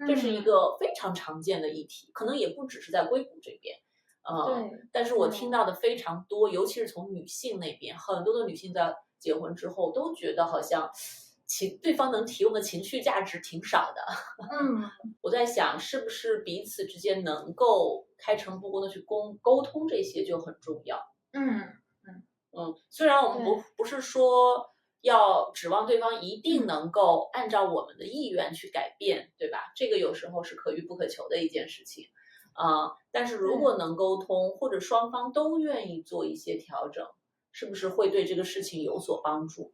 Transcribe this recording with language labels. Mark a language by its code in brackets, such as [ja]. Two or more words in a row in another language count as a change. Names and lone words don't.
[zh] 這是一個非常常見的議題，可能也不只是在硅谷這邊，但是我聽到的非常多，尤其是從女性那邊，很多的女性在結婚之後都覺得好像對方能提供的情緒價值挺少的。我在想是不是彼此之間能夠開誠布公的去溝通，這些就很重要。雖然我們不是說要指望對方一定能夠按照我們的意願去改變，對吧？這個有時候是可遇不可求的一件事情。但是如果能溝通，或者雙方都願意做一些調整，是不是會對這個事情有所幫助？